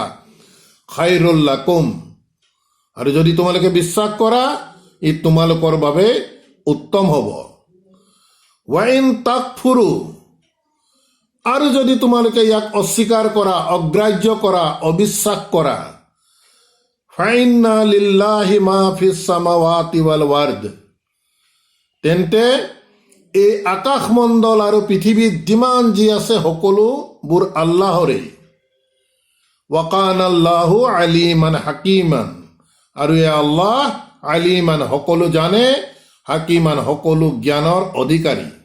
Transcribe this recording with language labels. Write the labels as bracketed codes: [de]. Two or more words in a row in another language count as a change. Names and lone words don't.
[ar] خيرا لكم, [as] আৰু যদি তোমালোকে বিশ্বাস কৰা ই তোমালোকৰ বাবে উত্তম হ'ব। [ar] وإن تكفروا, [as] আৰু যদি তোমালোকে ইয়াক অস্বীকাৰ কৰা, অগ্ৰাহ্য কৰা, অবিশ্বাস কৰা, [ar] فإن لله ما في السماوات والأرض, [as] তেন্তে এই আকাশমণ্ডল আৰু পৃথিৱীত যিমান যি আছে সকলোবোৰ আল্লাহৰে। [ar] وكان الله عليما حكيما, [as] আৰু এই আল্লাহ আলিমান, সকলো জানে, হাকিমান, সকলো জ্ঞানৰ অধিকাৰী।